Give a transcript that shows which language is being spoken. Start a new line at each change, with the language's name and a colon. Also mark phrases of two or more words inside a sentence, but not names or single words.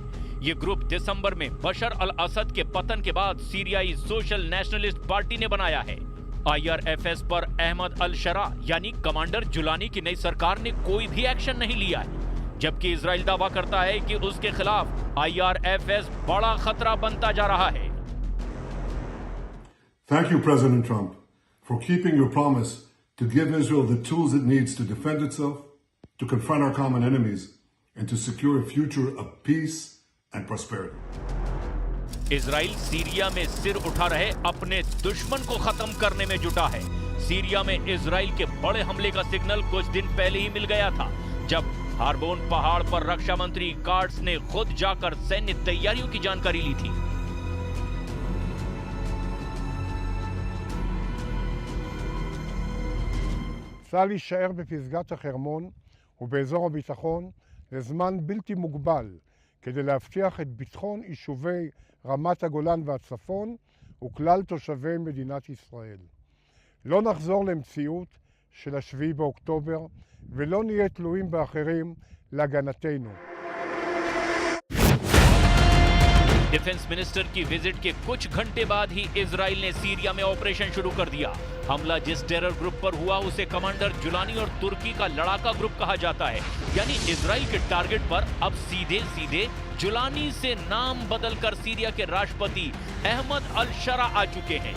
Hindi: ये ग्रुप दिसंबर में बशर अल असद के पतन के बाद सीरियाई सोशल नेशनलिस्ट पार्टी ने बनाया है। आईआरएफएस पर अहमद अल शरा यानी कमांडर जुलानी की नई सरकार ने कोई भी एक्शन नहीं लिया है, जबकि इजराइल दावा करता है कि उसके खिलाफ आईआरएफएस बड़ा खतरा बनता जा रहा है।
English: Thank you, President Trump, for keeping your promise to give Israel the tools it needs to defend itself, to confront our common enemies, and to secure a future of peace and prosperity.
Hindi: इजराइल सीरिया में सिर उठा रहे अपने दुश्मन को खत्म करने में जुटा है। सीरिया में इजराइल के बड़े हमले का सिग्नल कुछ दिन पहले ही मिल गया था, जब हार्बोन पहाड़ पर रक्षा मंत्री कार्ड्स ने खुद जाकर सैन्य तैयारियों की जानकारी ली थी।
Hebrew: צה"ל להישאר בפסגת החרמון ובאזור הביטחון לזמן בלתי מוגבל כדי להבטיח את ביטחון יישובי רמת הגולן והצפון וכלל תושבי מדינת ישראל. לא נחזור למציאות של השביעי באוקטובר ולא נהיה תלויים באחרים להגנתנו.
English: defense minister
Hindi: की विजिट के कुछ घंटे बाद ही इजराइल ने सीरिया में ऑपरेशन शुरू कर दिया। हमला जिस
English: terror group
Hindi: पर हुआ उसे कमांडर जुलानी और तुर्की का लड़ाका ग्रुप कहा जाता है, यानी इजराइल के टारगेट पर अब सीधे सीधे जुलानी से नाम बदलकर सीरिया के राष्ट्रपति अहमद अल शरा आ चुके हैं।